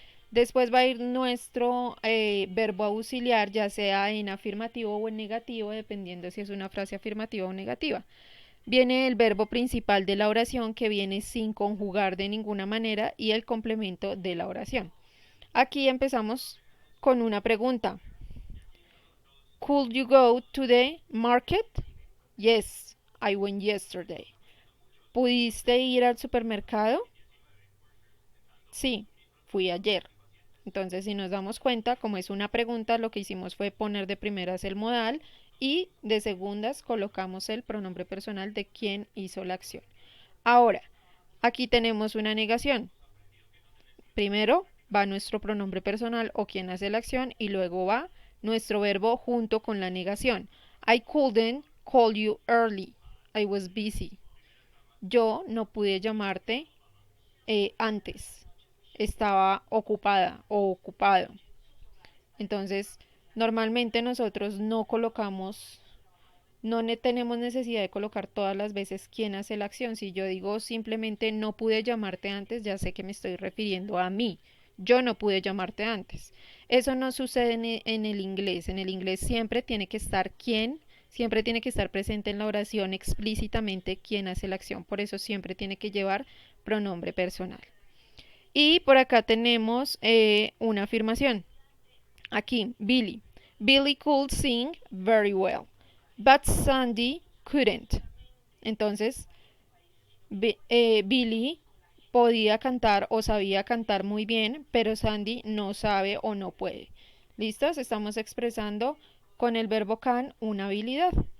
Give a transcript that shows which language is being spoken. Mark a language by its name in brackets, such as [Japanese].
[Spanish] Después va a ir nuestro verbo auxiliar, ya sea en afirmativo o en negativo, dependiendo si es una frase afirmativa o negativa. Viene el verbo principal de la oración, que viene sin conjugar de ninguna manera, y el complemento de la oración. Aquí empezamos con una pregunta. [English] Could you go to the market? Yes, I went yesterday. [Spanish] ¿Pudiste ir al supermercado? Sí, fui ayer. Entonces, si nos damos cuenta, como es una pregunta, lo que hicimos fue poner de primeras el modal y de segundas colocamos el pronombre personal de quien hizo la acción. Ahora, aquí tenemos una negación. Primero va nuestro pronombre personal o quien hace la acción y luego va nuestro verbo junto con la negación. [English] I couldn't call you early. I was busy. [Spanish] Yo no pude llamarte antes. Estaba ocupada o ocupado. Entonces, normalmente nosotros no colocamos, no tenemos necesidad de colocar todas las veces quién hace la acción. Si yo digo simplemente no pude llamarte antes, ya sé que me estoy refiriendo a mí. Yo no pude llamarte antes. Eso no sucede en el inglés. En el inglés siempre tiene que estar quién, siempre tiene que estar presente en la oración explícitamente quién hace la acción. Por eso siempre tiene que llevar pronombre personal. Y por acá tenemos una afirmación. Aquí, Billy. [English] Billy could sing very well, but Sandy couldn't. [Spanish] Entonces, Billy podía cantar o sabía cantar muy bien, pero Sandy no sabe o no puede. ¿Listos? Estamos expresando con el verbo can una habilidad.